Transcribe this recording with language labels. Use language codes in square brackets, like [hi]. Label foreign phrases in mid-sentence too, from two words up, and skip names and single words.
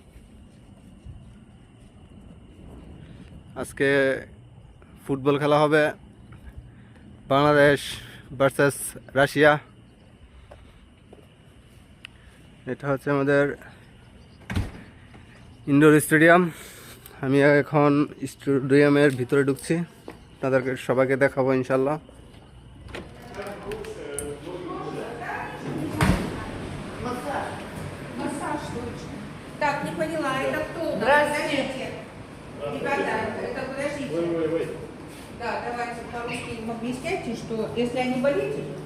[bn] আজকে ফুটবল খেলা হবে, বাংলাদেশ ভার্সেস রাশিয়া। এটা হচ্ছে আমাদের [en] indoor stadium. [bn] আমি এখন স্টেডিয়ামের ভিতরে ঢুকছি, তাদেরকে সবাইকে দেখাবো ইনশাল্লাহ। [ru] Так, не поняла, это кто? Здравствуйте. Ребята, это подождите. Да, давайте по-русски объясняйте, что если они болеют,